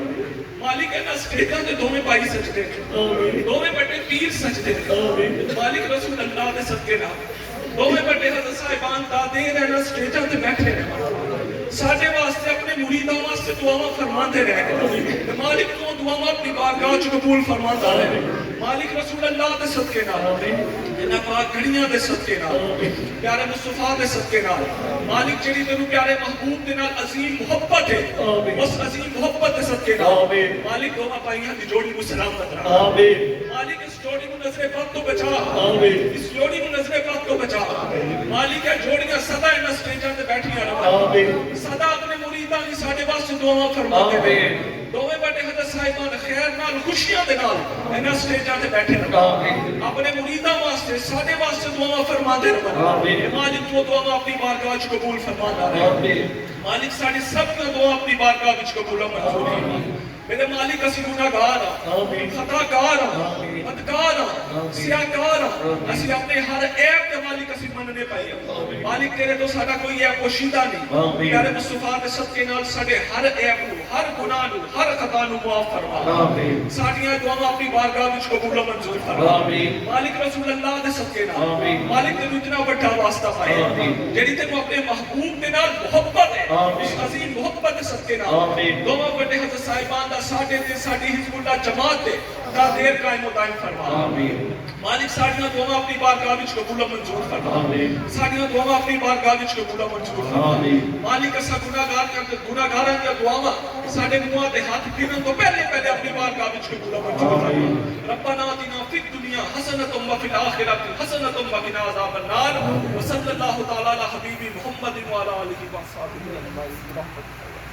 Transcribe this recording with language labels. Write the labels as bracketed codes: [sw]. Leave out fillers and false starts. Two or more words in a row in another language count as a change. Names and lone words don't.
[pa] مالک انہاں سٹیجاں تے دوویں پائی سجدے دوویں بڑے پیر سجدے مالک رسول اللہ دے صدقے نال دوویں بڑے حضرت صاحبان تا دے انہاں سٹیجاں تے بیٹھے نے ساڈے واسطے اپنے مریداں واسطے دعاواں فرماندے رہے مالک تو دعاواں اپنی بارگاہ وچ قبول فرماندا رہے مالک رسول اللہ دے صدقے نال انہاں پاک گھڑیاں دے صدقے نال پیارے مصطفیٰ دے صدقے نال مالک جڑی تینوں پیارے محبوب دے نال عظیم محبت ہے اس عظیم محبت دے صدقے نال مالک دعاواں پائیاں دی جوڑی کو سلامت رکھ مالک اس جوڑی کو نظر بد تو بچا اس جوڑی کو نظر بد تو بچا مالک ہے جوڑیاں سدا ان سٹیجاں تے بیٹھیاں رہن سدا اپنے مریداں دی ساڈے واسطے دعاواں فرماندے رہے دوویں بڑے حضرت صاحبان خیر نال خوشیاں دے نال انہاں سٹیجاں تے بیٹھے رہن اپنے مریداں واسطے ساڈے واسطے دعاواں فرماندے رہن مالک تو دعاواں اپنی بارگاہ وچ قبول فرماندا رہے مالک ساڈی سب دی دعا اپنی بارگاہ وچ قبول منظور ہے میرے مالک اسی گناہگار ہاں خطا کار ہاں بدکار ہاں سیاہکار ہاں اسی اپنے ہر عیب کے مالک اسی مننے پائے مالک تیرے تو ساڈا کوئی عیب پوشیدہ نہیں پیارے مصطفیٰ دے صدقے نال ساڈے ہر عیب نو ہر گناہ نو ہر خطا نو معاف فرما ساڈیاں دعاواں اپنی بارگاہ وچ قبول منظور فرما مالک رسول اللہ دے صدقے نال مالک تینوں اتنا بڑا واسطہ پائے جڑی تینوں اپنے محبوب دے نال محبت ہے اس عظیم محبت دے صدقے نال دوواں بڑے حضرت صاحبان ساڈے تے ساڈی حزب اللہ جماعت تے تا دیر قائم و دائم فرما مالک ساڈیاں دعاواں اپنی بارگاہ وچ قبول منظور فرما ساڈیاں دعاواں اپنی بارگاہ وچ قبول منظور فرما مالک اسا گناہگاراں دی دعاواں ساڈے منہاں تے ہاتھ پھرن تو پہلے اپنی بارگاہ وچ قبول منظور فرما [ar] ربنا آتنا فی الدنیا حسنۃ وفی الآخرۃ حسنۃ وقنا عذاب النار وصلی اللہ تعالی علی حبیبی محمد وعلی آلہ وصحبہ